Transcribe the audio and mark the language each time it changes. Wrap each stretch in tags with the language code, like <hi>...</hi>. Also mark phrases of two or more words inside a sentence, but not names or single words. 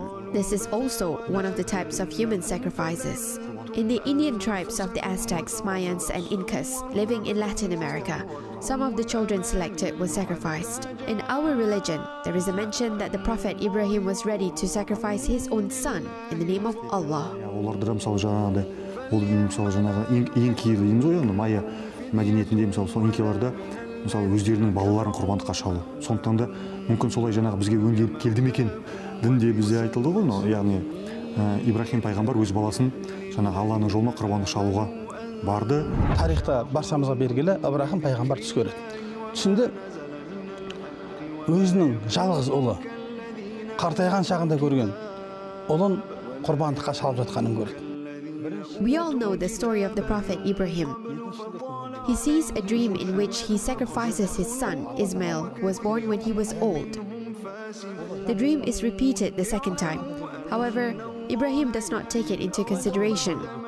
<en>This is also one of the types of human sacrifices. In the Indian tribes of the Aztecs, Mayans, and Incas living in Latin America, some of the children selected were sacrificed. In our religion, there is a mention that the Prophet Ibrahim was ready to sacrifice his own son in the name of Allah.</en> <kk>Оларда мысалы жаңағыдай, ол мысалы жаңағы ең киелі дейміз ғой, оны майя мәдениетінде мысалы сол инкаларда мысалы өздерінің балаларын құрбандыққа шалу. Сондықтан да мүмкін солай жаңағы бізге өнделіп келді ме екен. Дінде бізде айтылды ғой, яғни Ибрахим пайғамбар өз баласын жаңағы Алланың жолына құрбандық шалуға барды. Тарихта баршамызға белгілі, Ибрахим пайғамбар түс көреді. Түсінде өзінің жалғыз ұлы қартайған шағында көрген ұлын құрбандыққа шалып жатқанын көреді.</kk> <en>We all know the story of the Prophet Ibrahim. He sees a dream in which he sacrifices his son, Ismail, who was born when he was old. The dream is repeated the second time. However, Ibrahim does not take it into consideration.</en>